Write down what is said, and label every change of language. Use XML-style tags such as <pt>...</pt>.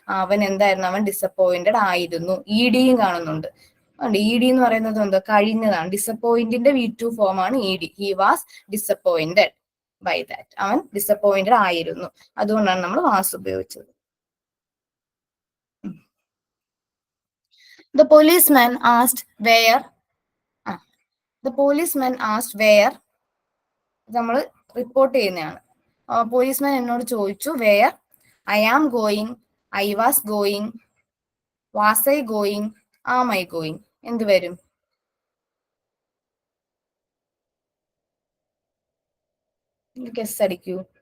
<ml>അവൻ എന്തായിരുന്നു, അവൻ ഡിസപ്പോയിന്റഡ് ആയിരുന്നു. ഇ ഡിയും കാണുന്നുണ്ട്, ഇ ഡി എന്ന് പറയുന്നത് എന്തോ കഴിഞ്ഞതാണ്. ഡിസപ്പോയിന്റിന്റെ V2 ഫോം ആണ് E D.</ml> <en>he was disappointed by that,</en> <ml>അവൻ ഡിസപ്പോയിന്റഡ് ആയിരുന്നു, അതുകൊണ്ടാണ് നമ്മൾ വാസ് ഉപയോഗിച്ചത്.</ml> <en>The policeman asked where, the policeman asked where,</en> <ml>നമ്മൾ റിപ്പോർട്ട് ചെയ്യുന്നതാണ്. പോലീസ്മാൻ എന്നോട് ചോദിച്ചു</ml> <en>where, I am going, I was going, was I going, am I going,</en> <ml>എന്ത് വരും? ഗസ് അടിക്കൂ.</ml>